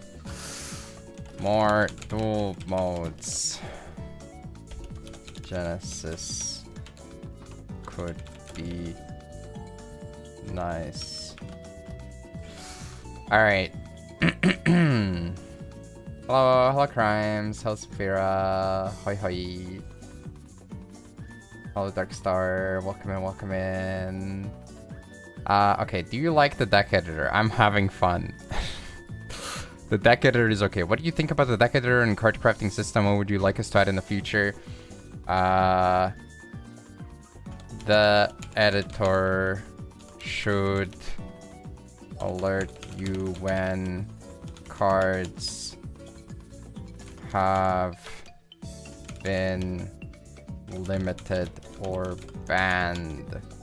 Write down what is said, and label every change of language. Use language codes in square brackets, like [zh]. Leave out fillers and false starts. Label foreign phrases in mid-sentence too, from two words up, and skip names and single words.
[en] More dual modes. Genesis could be nice. Alright. Hello Crimes, hello Saphira, hoi hoi. Hello Darkstar, welcome in. Okay, do you like the deck editor? I'm having fun. The deck editor is okay. What do you think about the deck editor and card crafting system? What would you like us to add in the future? The editor should alert you when cards have been limited or banned.